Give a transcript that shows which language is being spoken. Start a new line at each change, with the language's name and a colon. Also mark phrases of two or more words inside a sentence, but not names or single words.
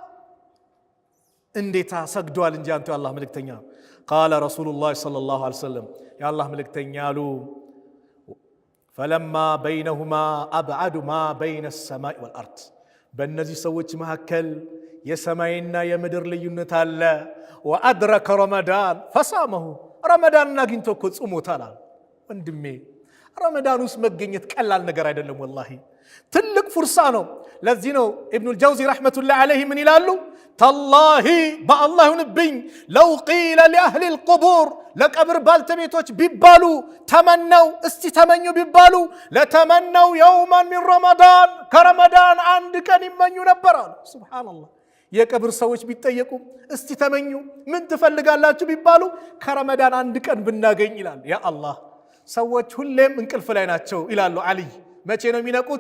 Amharic: እንዴታ ሰግዷል እንጂ አንተ የአላህ መልእክተኛ
Arabic: قال رسول الله صلى الله عليه وسلم
Amharic: የአላህ መልእክተኛ አሉ
Arabic: فلما بينهما أبعد ما بين السماء والأرض
Amharic: በእነዚህ ሰዎች መካከል የሰማይና የምድር ልዩነት አለ
Arabic: وأدرك رمضان فصامه
Amharic: ረመዳንን አግኝቶ እኮ ጾሞታል ወንድሜ ረመዳን ውስጥ መገኘት ቀላል ነገር አይደለም والله ትልቅ ፍርሳ ነው ለዚህ ነው ኢብኑ አልጀውዚ
Arabic: رحمة الله عليه
Amharic: ምን ይላሉ ተላሂ በአላህ ይሁንብኝ
Arabic: لو قيل لأهل
Amharic: القبور ለቀብር ባልተቤቶች ቢባሉ ተመነው እስቲ ተመኙ ቢባሉ
Arabic: لتمنوا يوما من رمضان
Amharic: ከረመዳን አንድ ቀን ይመኙ ነበር አሉ ሱብሃንአላህ የቀብር ሰዎች ቢጠየቁ እስቲ ተመኙ ምን ትፈልጋላችሁ ቢባሉ ከረመዳን አንድ ቀን ብናገኝ ይላል ያ አላህ ሰዎች ሁሌም እንቅልፍ ላይ ናቸው ይላሉ አሊ መቼ ነው የሚነቁት?